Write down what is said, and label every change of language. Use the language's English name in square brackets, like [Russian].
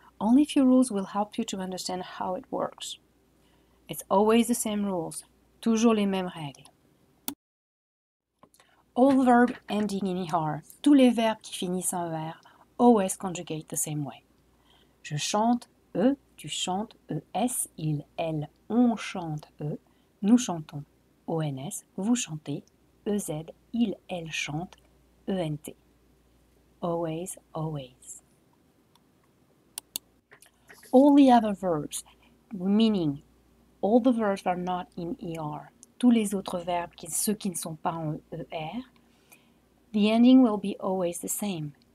[English] Only a few rules will help you to understand how it works. It's always the same rules. [French] Toujours les mêmes règles. [English] All verbs ending in ER, [French] tous les verbes qui finissent en ER, [English] always conjugate the same way. [French] Je chante, E, tu chantes, ES, il, elle, on chante, E, nous chantons, ONS, vous chantez, EZ, il, elle chante, ENT. [English] Always, always. All the other verbs, meaning all the verbs are not in ER. [French] Tous les autres verbes, ceux qui ne sont pas en ER, [English] the ending will be always the same.